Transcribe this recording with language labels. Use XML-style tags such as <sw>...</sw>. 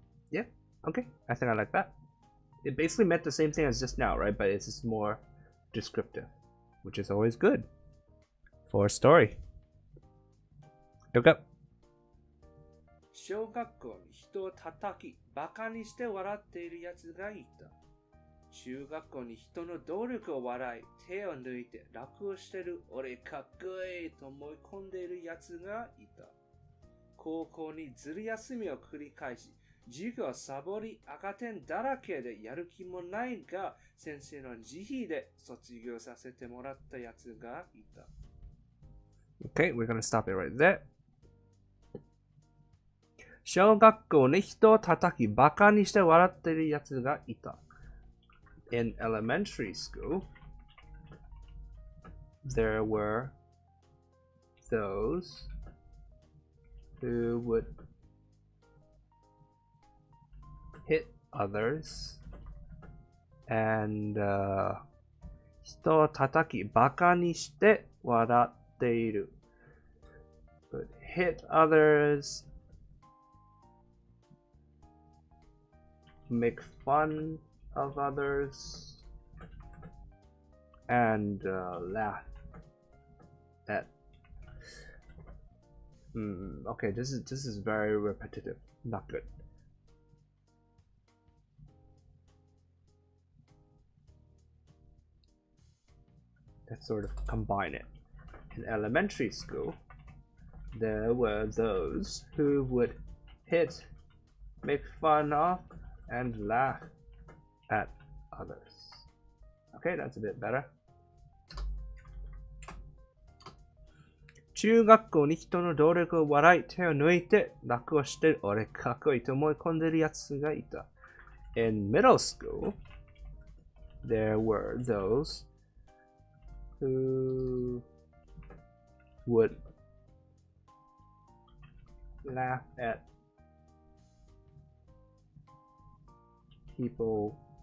<en>Yeah, okay, I think I like that. It basically meant the same thing as just now, right? But it's just more descriptive, which is always good for a story. Here we go.</en> <ja>小学校に人を叩き、バカにして笑っているやつがいた。中学校に人の努力を笑い、手を抜いて楽をしてる俺かっこいいと思い込んでいるやつがいた。高校にずる休みを繰り返し、授業サボり赤点だらけでやる気もないが、先生の慈悲で卒業させてもらったやつがいた。</ja> <en>Okay, we're gonna stop it right there.</en> <ja>小学校に人を叩きバカにして笑っているやつがいた。</ja> <en>In elementary school, there were those who would hit others and</en> <ja>人を叩き、バカにして笑っている。</ja> <en>But hit others, make fun of others, and laugh at. Okay, this is very repetitive. Not good. Let's sort of combine it. In elementary school, there were those who would hit, make fun of, and laugh at others. Okay, that's a bit better.</en> <ja>中学校に人の努力を笑い、手を抜いて楽をして俺かっこいいと思い込んでるやつがいた。</ja> <en>In middle school, there were those who would laugh at people.</en>